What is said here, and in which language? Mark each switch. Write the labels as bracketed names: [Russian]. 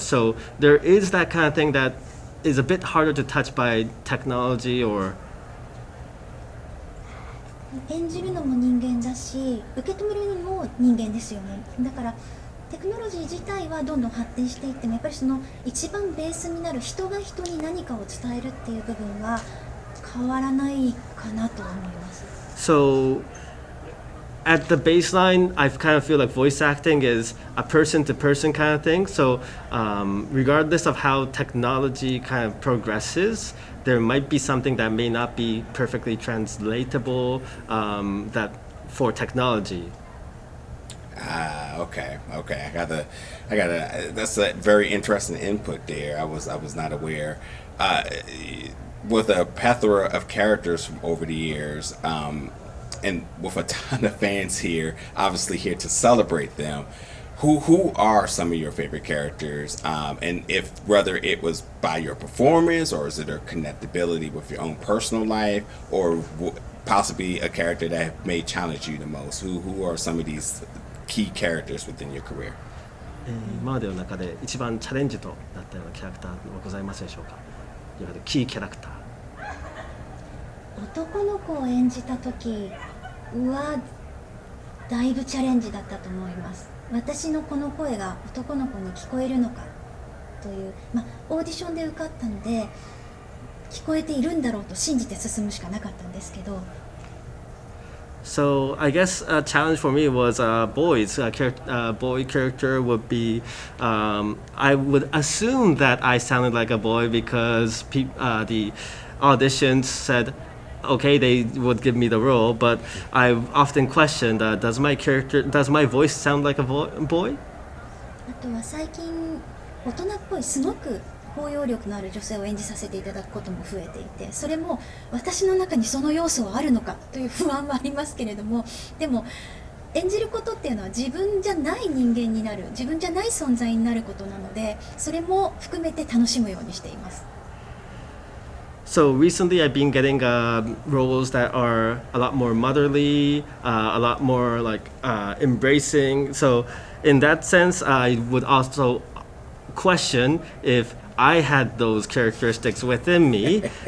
[English] So there is that kind of thing that is a bit harder to touch by technology or. [Japanese] 演じるのも人間だし、受け止めるのも人間ですよね。だからテクノロジー自体はどんどん発展していっても、やっぱりその一番ベースになる人が人に何かを伝えるっていう部分は変わらないかなと思います。 [English] So at the baseline, I kind of feel like voice acting is a person-to-person kind of thing. So regardless of how technology kind of progresses, there might be something that may not be perfectly translatable that for technology. Okay. I gotta. That's a very interesting input there. I was not aware. With a plethora of characters from over the years, and with a ton of fans here, obviously here to celebrate them. Who are some of your favorite characters? And if whether it was by your performance or is it a connectability with your own personal life, or possibly a character that may challenge you the most? Who are some of these key characters within your career? [Japanese] 今までの中で一番チャレンジとなったようなキャラクターはございますでしょうか。いわゆるキーキャラクター。男の子を演じた時はだいぶチャレンジだったと思います。私のこの声が男の子に聞こえるのかという、オーディションで受かったので聞こえているんだろうと信じて進むしかなかったんですけど。 [English] So I guess a challenge for me was boys. Boy character would be. I would assume that I sounded like a boy because the auditions said, okay, they would give me the role. But I've often questioned, does my voice sound like a boy? [Japanese] あとは最近大人っぽいすごく包容力のある女性を演じさせていただくことも増えていて、それも私の中にその要素はあるのかという不安はありますけれども、でも演じることっていうのは自分じゃない人間になる、自分じゃない存在になることなので、それも含めて楽しむようにしています。 [English] So recently I've been getting roles that are a lot more motherly, a lot more like embracing. So in that sense, I would also question if I had those characteristics within me.